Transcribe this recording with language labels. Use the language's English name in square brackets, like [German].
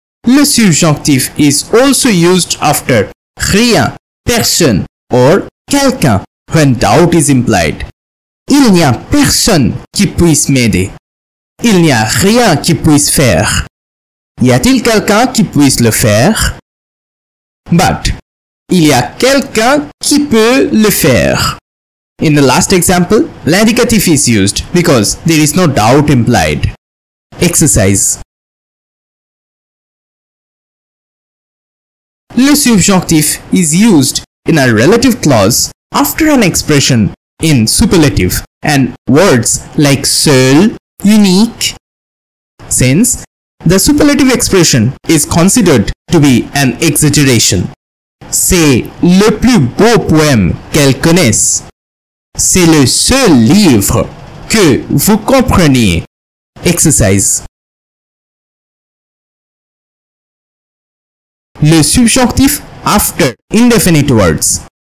[English] Le subjonctif is also used after rien, personne or quelqu'un when doubt is implied. [French] Il n'y a personne qui puisse m'aider. Il n'y a rien qui puisse faire. Y a-t-il quelqu'un qui puisse le faire? But, il y a quelqu'un qui peut le faire. [English] In the last example, l'indicatif is used because there is no doubt implied. Exercise. Le subjonctif is used in a relative clause after an expression in superlative and words like seul, unique. Since the superlative expression is considered to be an exaggeration. [French] C'est le plus beau poème qu'elle connaisse. C'est le seul livre que vous compreniez. [English] Exercise. Le subjonctif after indefinite words.